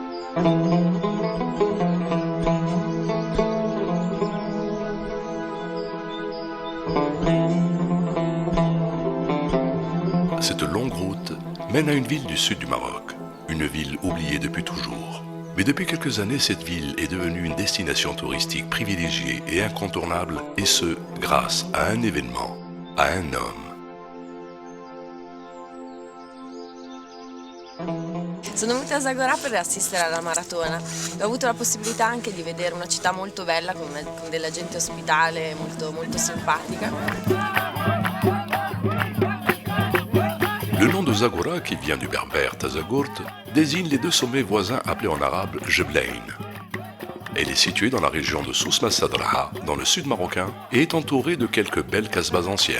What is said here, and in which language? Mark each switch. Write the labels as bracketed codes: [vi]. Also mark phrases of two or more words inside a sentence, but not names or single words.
[fr] Cette longue route mène à une ville du sud du Maroc, une ville oubliée depuis toujours. Mais depuis quelques années, cette ville est devenue une destination touristique privilégiée et incontournable, et ce, grâce à un événement, à un homme. [it] Sono venuta a Zagora per assistere alla maratona. Ho avuto la possibilità anche di vedere una città molto bella con della gente ospitale molto, molto simpatica. [fr] Le nom de Zagora, qui vient du berbère Tazagurt, désigne les deux sommets voisins appelés en arabe Jeblain. Elle est située dans la région de Souss Sadraha, dans le sud marocain, et est entourée de quelques belles casbahs anciennes.